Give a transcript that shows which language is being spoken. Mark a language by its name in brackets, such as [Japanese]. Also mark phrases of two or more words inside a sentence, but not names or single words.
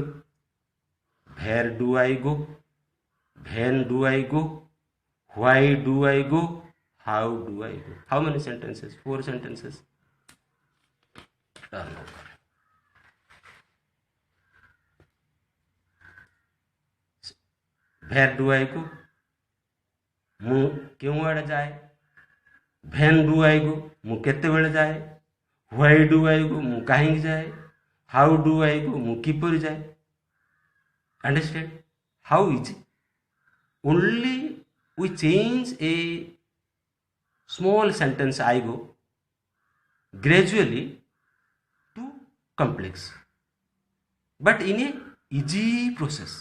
[English] Where do I go? When do I go? Why do I go? How do I go? How many sentences? 4 sentences. Turn over. Where do I go? [Odia] ମୁଁ କେଉଁ ଆଡ଼େ ଯାଏ? [English] When do I go? [Odia] ମୁଁ କେତେବେଳେ ଯାଏ? [English] Why do I go? [Odia] ମୁଁ କାହିଁକି ଯାଏ? [English] How do I go? [Odia] ମୁଁ କିପରି ଯାଏ? [English] Understand? How easy? Only we change a small sentence I go gradually to complex, but in a easy process.